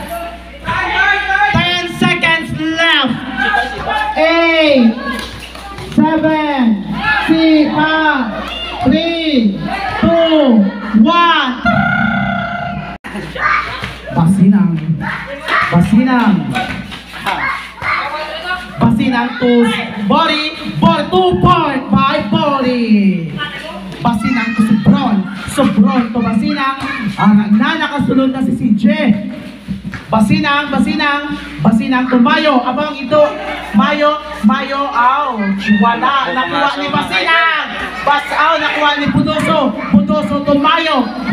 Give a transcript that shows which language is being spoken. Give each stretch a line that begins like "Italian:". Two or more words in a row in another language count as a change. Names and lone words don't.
English: 10 seconds left. 8, 7, 6, 3, 2, 1. Basinang to Bori, 2 points by Bori. Basinang to Sobron to Basinang.
Filipino: Nakasunod na si CJ. Basinang to Mayo. Abang ito, Mayo, ouch. Wala, nakuha ni Basinang. Nakuha ni Pudoso to Mayo.